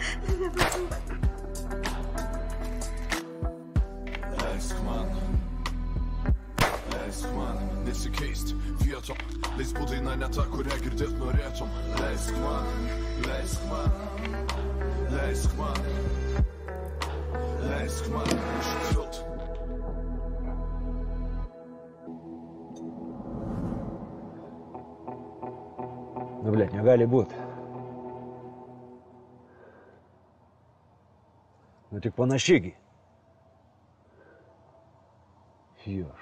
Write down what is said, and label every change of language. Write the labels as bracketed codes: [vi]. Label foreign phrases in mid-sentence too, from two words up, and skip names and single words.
[lt] Leisk man nesikeist vietom. Leisk būt daina ne ta, kurią girdėt norėtum. Leisk man ištilt. [ru] Ну, блядь, [lt] неgali būt. Nu, tik panašiai. Jošt.